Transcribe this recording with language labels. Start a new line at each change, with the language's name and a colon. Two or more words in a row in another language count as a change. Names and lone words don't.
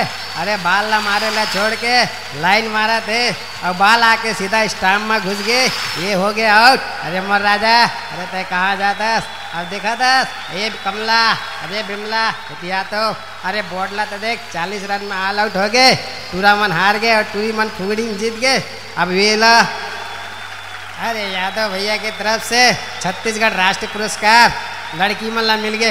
Chhattisgarhi: अरे बाल ला मारे ला छोड़ के लाइन मारा थे और बाल आके सीधा स्टाम्प में घुस गए। ये हो गया आउट। अरे मोर राजा अरे तय कहाँ जाता? अब देखा था ये कमला अरे बिमला इतिहा तो अरे बोर्डला तो देख 40 रन में
English: all out
Chhattisgarhi: हो गए। टूरा मन हार गए और टूरी मन फुगड़ी में जीत गए। अब ये ला अरे यादव भैया की तरफ से छत्तीसगढ़ राष्ट्रीय पुरस्कार लड़की मन ला मिल गए।